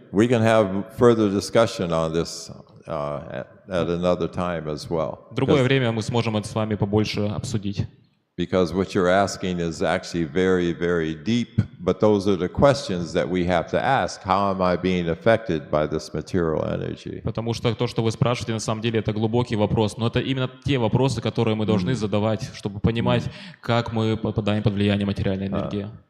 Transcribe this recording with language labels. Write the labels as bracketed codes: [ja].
[en] We can have further discussion on this at another time as well. [ru] В другое время мы сможем это с вами побольше обсудить. [en] Because what you're asking is actually very, very deep, but those are the questions that we have to ask. How am I being affected by this material energy? [ru] Потому что то, что вы спрашиваете, на самом деле это глубокий вопрос, но это именно те вопросы, которые мы должны задавать, чтобы понимать, как мы попадаем под влияние материальной энергии.